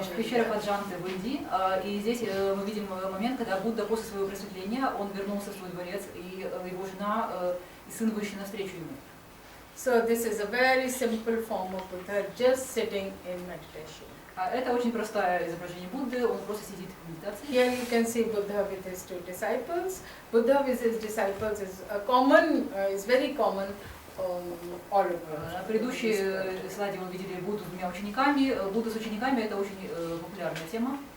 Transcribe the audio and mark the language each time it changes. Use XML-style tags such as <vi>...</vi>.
<ru>В пещерах Аджанты в Индии. И здесь мы видим момент, когда Будда после своего просветления, он вернулся в свой дворец, и его жена и сын вышли навстречу ему.</ru> <en>So this is a very simple form of Buddha just sitting in meditation.</en> <ru>Это очень простое изображение Будды, он просто сидит в медитации.</ru> <en>Here you can see Buddha with his two disciples. Buddha with his disciples is a common, is very common all over.</en> <ru>На предыдущей слайде мы видели Будду с двумя учениками. Будда с учениками это очень популярная тема.</ru>